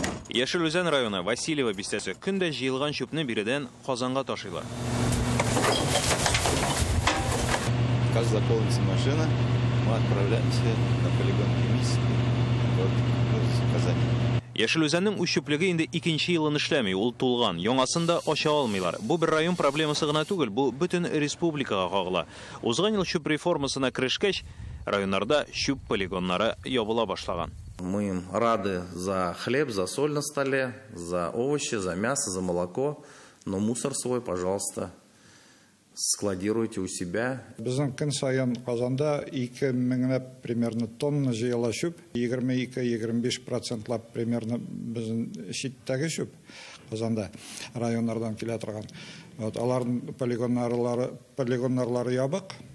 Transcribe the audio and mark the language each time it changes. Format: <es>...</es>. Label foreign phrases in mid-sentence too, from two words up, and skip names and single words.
<tt>Яшелүзән районы Васильева бистәсе көндә җыелган чүпне биредән Казанга ташыйлар.</tt> <ru>Как заполнится машина, мы отправляемся на полигон химический в Казани.</ru> <tt>Яшелүзәннең үчүплеге инде 2нче елын эшләми, ул тулган. Яңасында ача алмыйлар. Бу бер район проблемасы гына түгел, бу бөтен республикага кагыла. Узган ел чүп реформасына кирешкәч, районнарда чүп полигоннары ябыла башлаган.</tt> <ru>Мы им рады за хлеб, за соль на столе, за овощи, за мясо, за молоко, но мусор свой, пожалуйста, складируйте у себя.</ru> <tt>Безнең көн сайын Казанда 2000 примерно тонна җыела чүп, 22-25% примерно безнең читтәге чүп Казанда районнардан килә торган. Аларның полигоннары ябык.</tt>